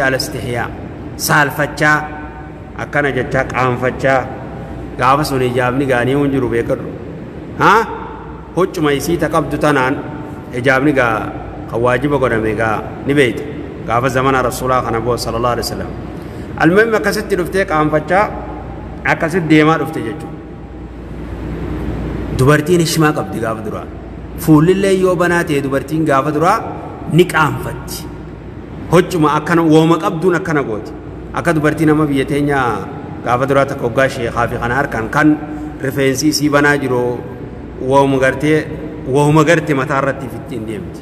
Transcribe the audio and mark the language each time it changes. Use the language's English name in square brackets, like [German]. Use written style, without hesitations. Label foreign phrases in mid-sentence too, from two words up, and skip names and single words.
[Arabic] ala istihyaa [Oromo] saalfachaa akkana jechaa qaanfachaa gaafa sun hijaabni gaanii hun jiru beekadhu huccuma isii taqabdu tanaan hijaabni gaa kan waajiba godhame gaa ni beeyta gaafa zamana rasuulaa kana boo [Arabic] sallallahu alaihi wasallam [Oromo] المهم akkasitti dhuftee qaanfachaa akkasitti deemaa dhufte jechuudha dubartiin hishmaa qabdi gaafa duraa fuulillee yoo banaa ta'e dubartiin gaafa duraa ni qaanfatti hoccuma akkana wooma qabduun akkana gooti akka dubartiin nama biyya teenya gaafa duraa takka hoggaa sheekaa fi kana harkaan kan rifeensi isii banaa jiru wahuma gartee mataa irratti fittiin deemti.